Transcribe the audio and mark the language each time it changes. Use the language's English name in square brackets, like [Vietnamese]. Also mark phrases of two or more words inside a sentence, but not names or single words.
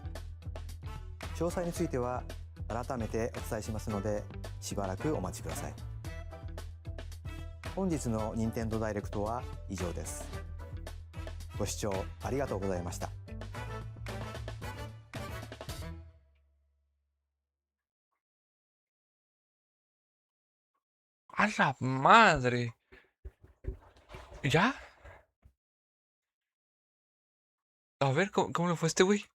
[Japanese] 詳細については改めてお伝えしますので、しばらくお待ちください。本日の任天堂ダイレクトは以上です。ご視聴ありがとうございました。 [Spanish] ¡A la madre! ¿Ya? A ver, ¿cómo le fue a este güey?